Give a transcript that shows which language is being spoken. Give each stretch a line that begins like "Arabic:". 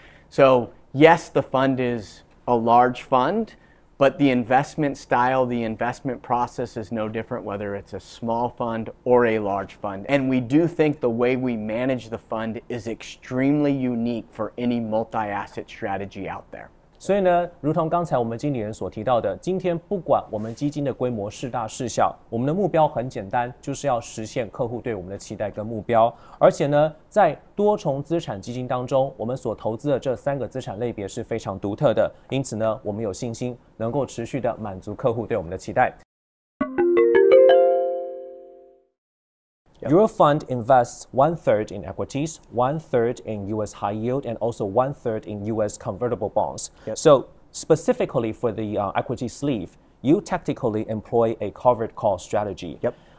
English: So yes, the fund is a large fund, but the investment style, the investment process is no different whether it's a small fund or a large fund. And we do think the way we manage the fund is extremely unique for any multi-asset strategy out there.
Chinese: 所以呢，如同刚才我们经理人所提到的，今天不管我们基金的规模是大是小，我们的目标很简单，就是要实现客户对我们的期待跟目标。而且呢，在多重资产基金当中，我们所投资的这3个资产类别是非常独特的，因此呢，我们有信心能够持续的满足客户对我们的期待。
English: Your fund invests 1/3 in equities, 1/3 in U.S. high yield, and also 1/3 in U.S. convertible bonds. Yep. So specifically for the equity sleeve, you tactically employ a covered call strategy. Yep.